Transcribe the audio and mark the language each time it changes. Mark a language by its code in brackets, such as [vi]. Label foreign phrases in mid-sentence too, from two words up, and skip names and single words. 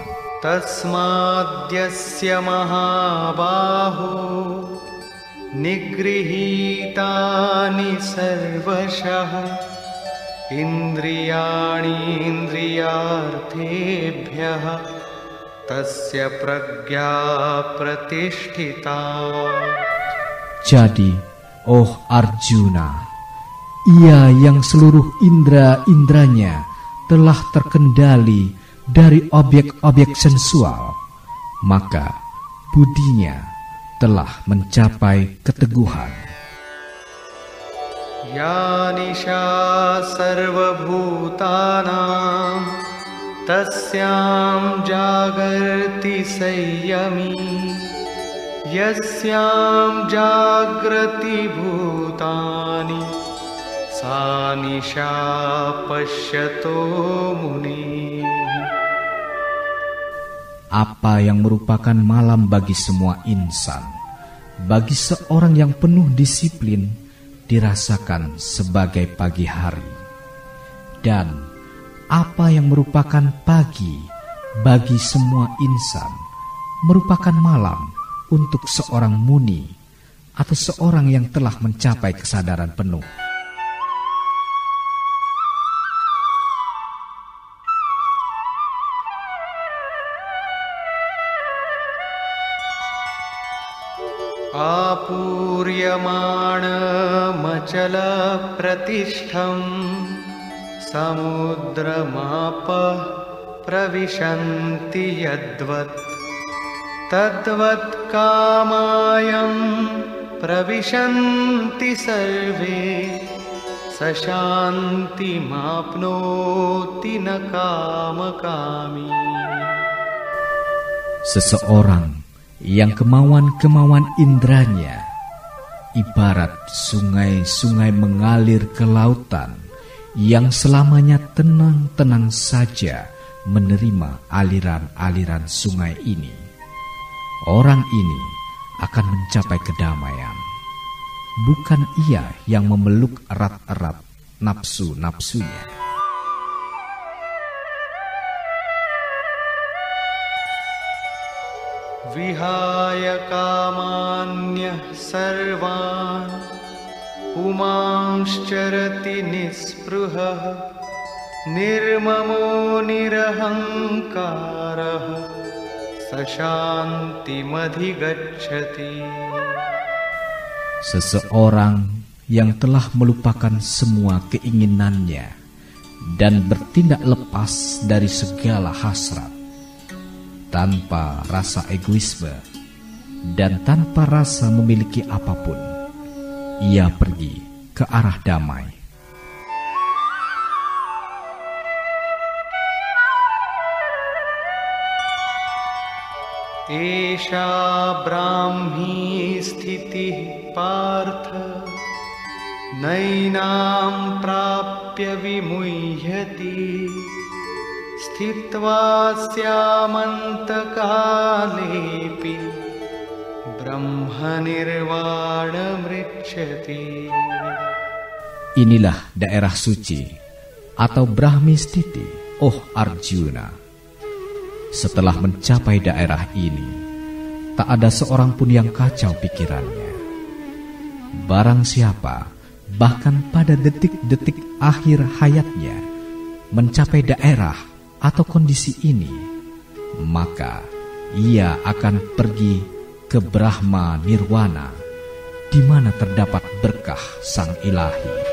[sa] तस्माद्यस्य महाबाहो निगृहीतानि सर्वशः इन्द्रियाणि इन्द्रियार्थेभ्यः तस्य प्रज्ञा प्रतिष्ठिता. [id] Jadi, oh Arjuna, ia yang seluruh indera-inderanya telah terkendali dari objek-objek sensual, maka budinya telah mencapai keteguhan. [sa] या निशा सर्व भूतानां तस्यां जागर्ति संयमी यस्यां जाग्रति भूतानि सानिशा पश्यतो मुनि. [id] Apa yang merupakan malam bagi semua insan, bagi seorang yang penuh disiplin, dirasakan sebagai pagi hari. Dan apa yang merupakan pagi bagi semua insan, merupakan malam untuk seorang muni atau seorang yang telah mencapai kesadaran penuh. [sa] आपूर्यमाणमचल प्रतिष्ठं समुद्रमापः प्रविशन्ति यद्वत् तद्वत् कामायं प्रविशन्ति सर्वे स शान्तिमाप्नोति न कामकामी. [id] Seseorang yang kemauan-kemauan indranya ibarat sungai-sungai mengalir ke lautan yang selamanya tenang-tenang saja menerima aliran-aliran sungai ini. Orang ini akan mencapai kedamaian. Bukan ia yang memeluk erat-erat nafsu-nafsunya. [sa] विहाय कामान्यः सर्वान् पुमांश्चरति निःस्पृहः निर्ममो निरहङ्कारः स शान्तिमधिगच्छति. [id] Seseorang yang telah melupakan semua keinginannya dan bertindak lepas dari segala hasrat, tanpa rasa egoisme dan tanpa rasa memiliki apapun, ia pergi ke arah damai. [sa] एषा ब्राह्मी स्थितिः पार्थ नैनां प्राप्य विमुह्यति स्थित्वा स्यामन्तकालेऽपि ब्रह्मनिर्वाणमृच्छति. [id] Inilah daerah suci atau [sa] Brahmi Sthiti, [id] oh Arjuna. Setelah mencapai daerah ini, tak ada seorang pun yang kacau pikirannya. Barang siapa, bahkan pada detik-detik akhir hayatnya, mencapai daerah atau kondisi ini, maka ia akan pergi ke Brahma Nirwana, di mana terdapat berkah Sang Ilahi.